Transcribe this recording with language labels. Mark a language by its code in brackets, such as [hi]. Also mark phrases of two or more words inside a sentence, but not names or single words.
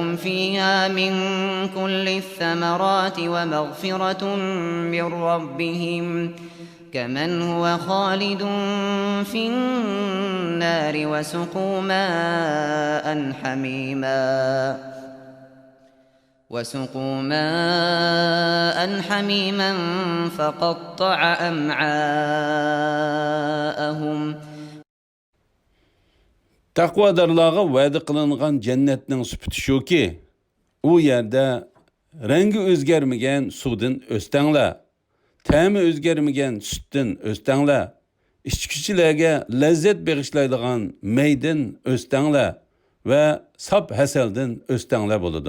[ar] فيها من كل الثمرات ومغفرة من ربهم كمن هو خالد في النار وسقوا ماء حميما فقطع أمعاءهم. [uz] Taqvodorlarga va'da qilingan jannatning sifati shuki, u yerda rangi o'zgarmagan suvdan o'stanglar, ta'mi o'zgarmagan sutdan o'stanglar, ichkichilarga lazzat bag'ishlaydigan maydan o'stanglar va sap hasaldan o'stanglar bo'ladi.